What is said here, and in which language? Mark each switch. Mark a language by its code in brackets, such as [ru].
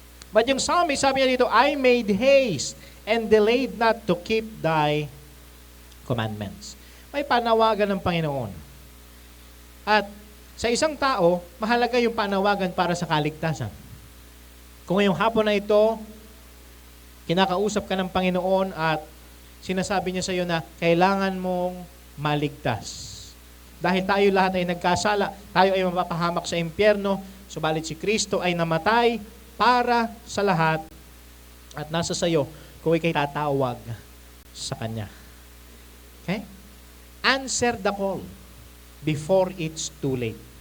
[en] But yung psalmist, [tl] sabi niya dito, [en] I made haste and delayed not to keep thy commandments. [tl] May panawagan ng Panginoon. At sa isang tao, mahalaga yung panawagan para sa kaligtasan. Kung ngayong hapon na ito, kinakausap ka ng Panginoon at sinasabi niya sa iyo na kailangan mong maligtas. Dahil tayo lahat ay nagkasala, tayo ay mapapahamak sa impyerno, subalit si Kristo ay namatay para sa lahat at nasa sayo kung ikay tatawag sa Kanya. Okay? [en] Answer the call before it's too late.